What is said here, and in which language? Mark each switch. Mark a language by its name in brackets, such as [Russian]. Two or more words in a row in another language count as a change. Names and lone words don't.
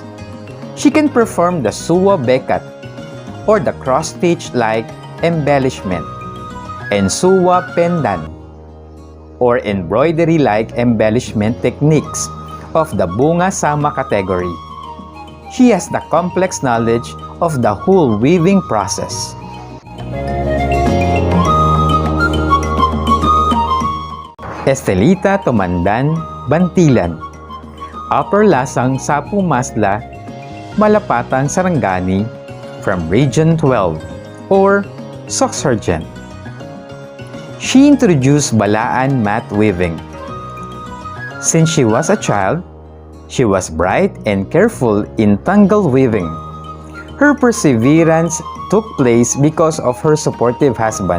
[English] She can perform the [Sarangani Blaan] suwa bekat [English] or the cross-stitch-like embellishment and [Sarangani Blaan] suwa pendan [English] or embroidery-like embellishment techniques of the [Sarangani Blaan] bunga sama [English] category. She has the complex knowledge of the whole weaving process. Estelita Tumandan Bantilan Upper Lasang Sapu Masla, Malapatang Sarangani from Region 12 or Sock Sergeant. She introduced Balaan mat weaving. Since she was a child, she was bright and careful in tangle weaving. Her perseverance took place because of her supportive husband.